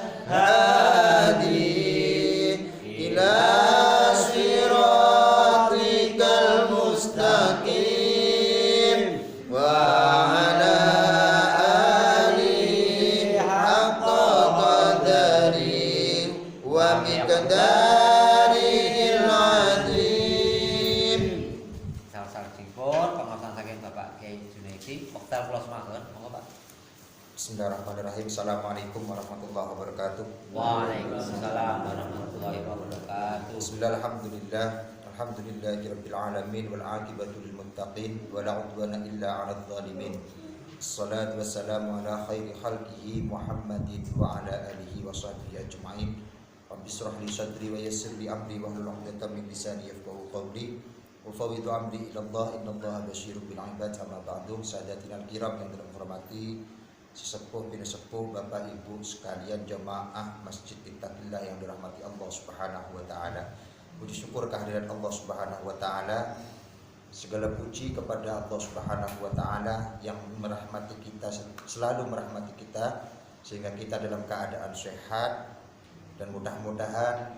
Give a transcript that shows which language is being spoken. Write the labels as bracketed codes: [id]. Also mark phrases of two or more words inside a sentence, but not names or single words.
[ar] هادي إلى صراطك المستقيم وعلى آله حق قدره ومقداره العظيم. [jv] salajengipun pengawasan saking Bapak Kiai Junaidi. Wekdal kula semaken monggo Pak. [ar] بسم الله الرحمن الرحيم. السلام عليكم ورحمة الله وبركاته. وعليكم السلام ورحمة الله وبركاته. بسم الله الرحمن الرحيم. الحمد لله رب العالمين والعاقبة للمتقين ولا عدوان إلا على الظالمين. والصلاة والسلام على خير خلقه محمد وعلى آله وصحبه أجمعين. رب اشرح لي صدري ويسر لي أمري واحلل عقدة من لساني يفقهوا قولي. وأفوض أمري إلى الله إن الله بصير بالعباد. أما بعد. سادتنا الكرام [id] yang dirahmati [jv] sesepuh pinesepuh [id] Bapak Ibu sekalian jamaah Masjid Ittaqillah yang dirahmati Allah [ar] سبحانه وتعالى. [id] Puji syukur kehadiran Allah [ar] سبحانه وتعالى. [id] Segala puji kepada Allah [ar] سبحانه وتعالى [id] yang merahmati kita, selalu merahmati kita sehingga kita dalam keadaan sehat, dan mudah-mudahan